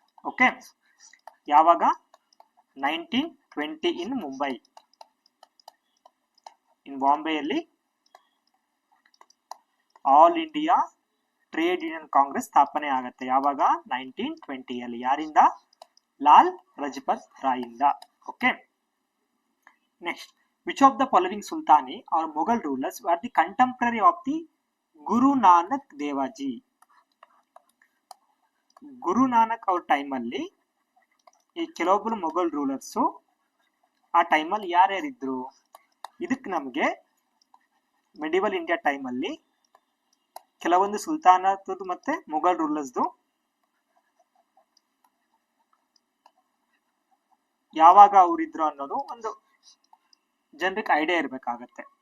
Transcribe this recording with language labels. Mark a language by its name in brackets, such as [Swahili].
[Kannada] Okay, ಯಾವಾಗ? 1920 ಇನ್ ಮುಂಬೈ. ಇನ್ ಬಾಂಬೆಯಲ್ಲಿ all India trade union Congress ಸ್ಥಾಪನೆ ಆಗುತ್ತೆ. ಯಾವಾಗ? 1920 ಅಲ್ಲಿ. ಯಾರಿಂದ? ಲಾಲ್ ಲಜಪತ್ ರಾಯ್ ಇಂದ. [English] Okay, next, which of the following sultani or Mughal rulers were the contemporary of the Guru Nanak Devaji? [Kannada] Guru Nanak ಅವ್ರ ಟೈಮಲ್ಲಿ ಈ ಕೆಲವೊಬ್ರು ಮೊಘಲ್ ರೂಲರ್ಸು ಆ ಟೈಮಲ್ಲಿ ಯಾರ್ಯಾರಿದ್ರು? ಇದಕ್ಕೆ ನಮಗೆ ಮೆಡಿವಲ್ ಇಂಡಿಯಾ ಟೈಮಲ್ಲಿ ಕೆಲವೊಂದು ಸುಲ್ತಾನದ್ದು ಮತ್ತೆ ಮೊಘಲ್ ರೂಲರ್ಸ್ದು ಯಾವಾಗ ಅವರಿದ್ರು ಅನ್ನೋದು ಒಂದು ಜನರಿಗೆ ಐಡಿಯಾ ಇರಬೇಕಾಗತ್ತೆ.